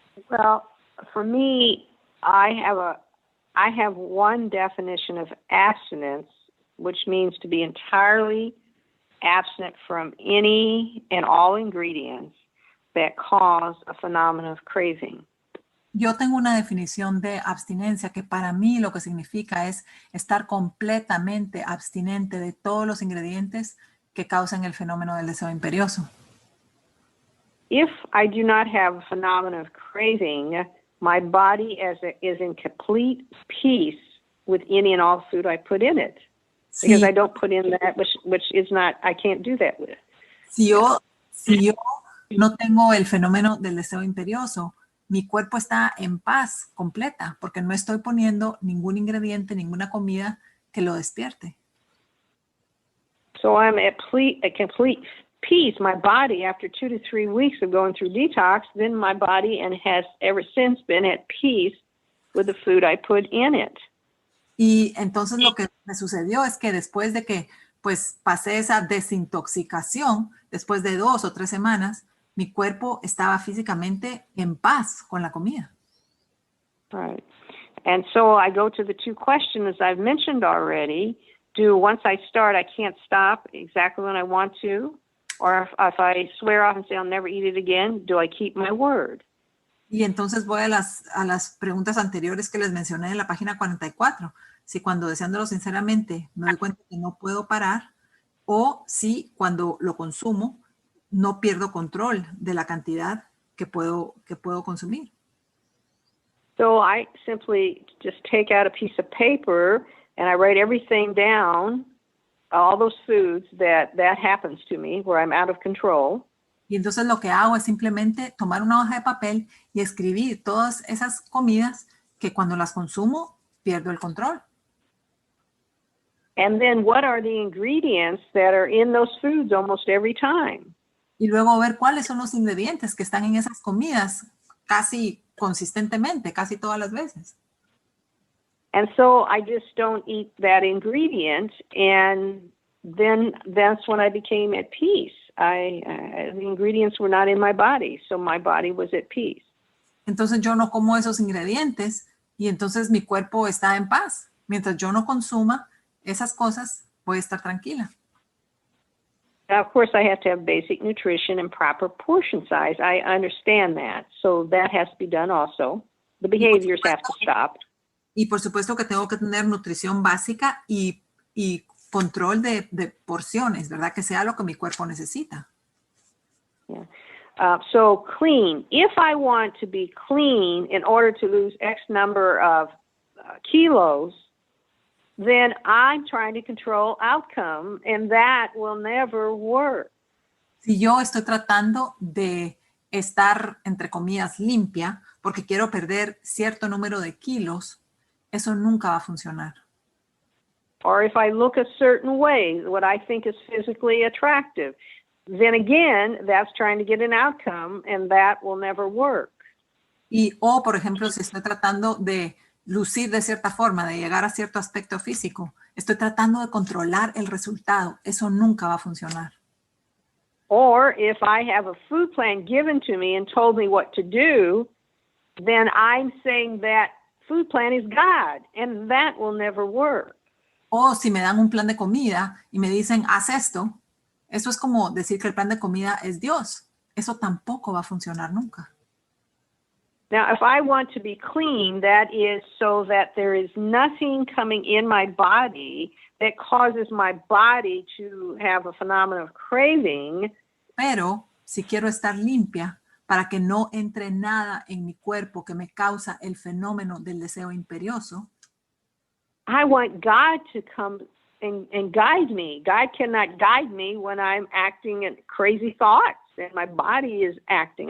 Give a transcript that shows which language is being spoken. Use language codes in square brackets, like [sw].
[en] Well, for me, I have one definition of abstinence, which means to be entirely abstinent from any and all ingredients that cause a phenomenon of craving. [es] Yo tengo una definición de abstinencia que para mí lo que significa es estar completamente abstinente de todos los ingredientes que causan el fenómeno del deseo imperioso. [en] If I do not have a phenomenon of craving, my body is in complete peace with any and all food I put in it. Because I don't put in that which is not, I can't do that with. [es] Si yo no tengo el fenómeno del deseo imperioso, mi cuerpo está en paz completa, porque no estoy poniendo ningún ingrediente, ninguna comida que lo despierte. [en] So I'm at complete peace. My body, after 2 to 3 weeks of going through detox, then my body has ever since been at peace with the food I put in it. [es] Y entonces lo que me sucedió es que después de que pues pasé esa desintoxicación, después de 2 o 3 semanas, mi cuerpo estaba físicamente en paz con la comida. [en] Right. And so I go to the 2 questions I've mentioned already. Once I start, I can't stop exactly when I want to? Or if I swear off and say I'll never eat it again, do I keep my word? [es] Y entonces voy a las preguntas anteriores que les mencioné en la página 44. Si cuando deseándolo sinceramente me doy cuenta que no puedo parar, o si cuando lo consumo no pierdo control de la cantidad que puedo consumir. [en] So I simply just take out a piece of paper and I write everything down, all those foods that happens to me where I'm out of control. [es] Y entonces lo que hago es simplemente tomar una hoja de papel y escribir todas esas comidas que cuando las consumo pierdo el control. [en] And then what are the ingredients that are in those foods almost every time? [es] Y luego ver cuáles son los ingredientes que están en esas comidas casi consistentemente, casi todas las veces. [en] And so I just don't eat that ingredient, and then that's when I became at peace. The ingredients were not in my body, so my body was at peace. [es] Entonces yo no como esos ingredientes y entonces mi cuerpo está en paz. Mientras yo no consuma esas cosas, voy a estar tranquila. [en] Now, of course, I have to have basic nutrition and proper portion size. I understand that, so that has to be done also. The behaviors have to stop. [es] Y por supuesto que tengo que tener nutrición básica y control de porciones, ¿verdad? Que sea lo que mi cuerpo necesita. [en] Yeah. So clean. If I want to be clean in order to lose X number of kilos, then I'm trying to control outcome, and that will never work. [es] Si yo estoy tratando de estar, entre comillas, limpia, porque quiero perder cierto número de kilos, eso nunca va a funcionar. [en] Or if I look a certain way, what I think is physically attractive, then again, that's trying to get an outcome, and that will never work. [es] O, por ejemplo, si estoy tratando de lucir de cierta forma, de llegar a cierto aspecto físico, estoy tratando de controlar el resultado. Eso nunca va a funcionar. [en] Or if I have a food plan given to me and told me what to do, then I'm saying that food plan is God, and that will never work. [es] O si me dan un plan de comida y me dicen, haz esto, eso es como decir que el plan de comida es Dios. Eso tampoco va a funcionar nunca. [en] Now, if I want to be clean, that is so that there is nothing coming in my body that causes my body to have a phenomenon of craving. [es] Pero si quiero estar limpia, para que no entre nada en mi cuerpo que me causa el fenómeno del deseo imperioso, [en] I want God to come and guide me. God cannot guide me when I'm acting in crazy thoughts and my body is acting.